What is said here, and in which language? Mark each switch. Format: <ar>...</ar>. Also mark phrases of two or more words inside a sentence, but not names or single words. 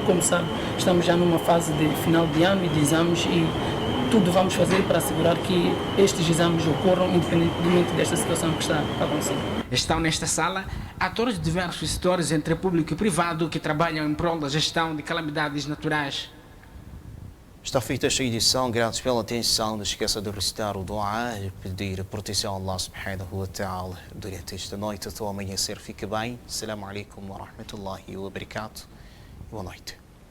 <pt>Como sabe, estamos já numa fase de final de ano e de exames e tudo vamos fazer para assegurar que estes exames ocorram independentemente desta situação que está a acontecer. Estão nesta sala atores de diversos setores, entre público e privado, que trabalham em prol da gestão de calamidades naturais. Está feita esta edição, graças pela atenção. Não esqueça de recitar o dua e pedir a proteção a Allah</pt> <ar>سبحانه وتعالى</ar> <pt>durante esta noite até o amanhecer. Fique bem.</pt> <ar>السلام عليكم ورحمة الله وبركاته.</ar> <pt>Boa noite.</pt>